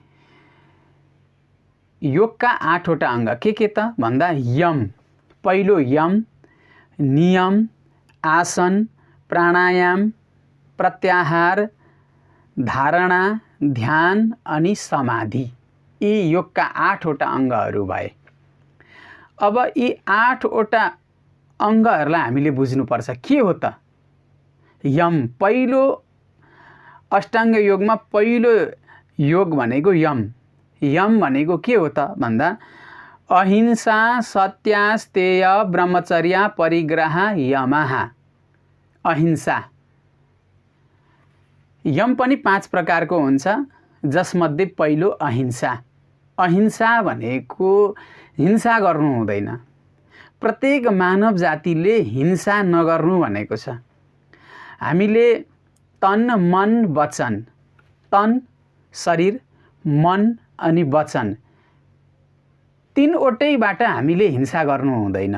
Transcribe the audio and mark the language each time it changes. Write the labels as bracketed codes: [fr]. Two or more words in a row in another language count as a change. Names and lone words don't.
[ne] योगका 8वटा अङ्ग के त भन्दा यम, पहिलो यम, नियम, आसन, प्राणायाम, प्रत्याहार, धारणा, ध्यान अनि समाधि, यी योगका 8वटा अङ्गहरू भए। अब यी 8वटा अङ्गहरूलाई हामीले बुझ्नुपर्छ। के हो त यम? पहिलो अष्टाङ्ग योगमा पहिलो योग भनेको यम। यम भनेको के हो त भन्दा [sa] अहिंसा सत्यास्तेय ब्रह्मचर्य परिग्रह यमः। [ne] अहिंसा। यम पनि 5 प्रकारको हुन्छ, जसमध्ये पहिलो अहिंसा। अहिंसा भनेको हिंसा गर्नु हुँदैन। प्रत्येक मानव जातिले हिंसा नगर्नु भनेको छ। हामीले तन मन वचन, तन शरीर, मन अनि वचन, 3वटैबाट हामीले हिंसा गर्नु हुँदैन।